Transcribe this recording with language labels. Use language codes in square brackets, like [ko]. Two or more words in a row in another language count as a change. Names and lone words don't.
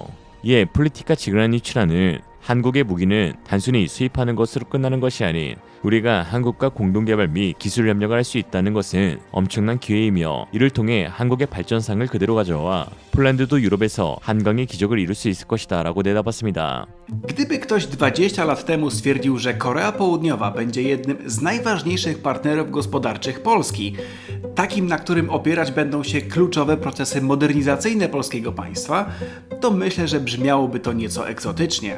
[ko] 이에 폴리티카 지그라니 취라는 한국의 무기는 단순히 수입하는 것으로 끝나는 것이 아닌 우리가 한국과 공동개발 및 기술 협력을 할 수 있다는 것은 엄청난 기회이며 이를 통해 한국의 발전상을 그대로 가져와 폴란드도 유럽에서 한강의 기적을 이룰 수 있을 것이다 라고 내다봤습니다. [pl] Gdyby ktoś 20 lat temu stwierdził, że Korea Południowa będzie jednym z najważniejszych partnerów gospodarczych Polski, takim, na którym opierać będą się kluczowe procesy modernizacyjne polskiego państwa, to myślę, że brzmiałoby to nieco egzotycznie.